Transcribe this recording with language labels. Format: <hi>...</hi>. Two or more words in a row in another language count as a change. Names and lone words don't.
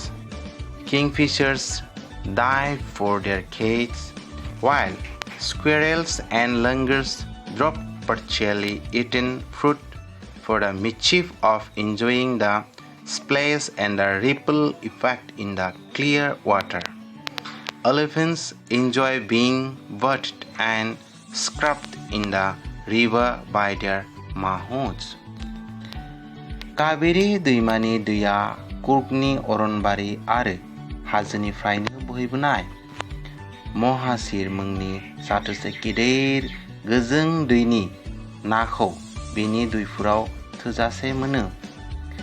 <en>Kingfishers dive for their cages, while squirrels and langurs drop partially eaten fruit for the mischief of enjoying the splash and the ripple effect in the clear water. Elephants enjoy being bathed and scrubbed in the river by their mahouts.</en> <brx>कावेरी दैमानि दैया कुर्गनि अरनबारि आरो हाजोनिफ्रायनो बोहैबोनाय महासिर मुंनि जाथोसे गिदिर गोजों दैनि नाखौ बिनि दैफोराव थोजासे मोनो।</brx>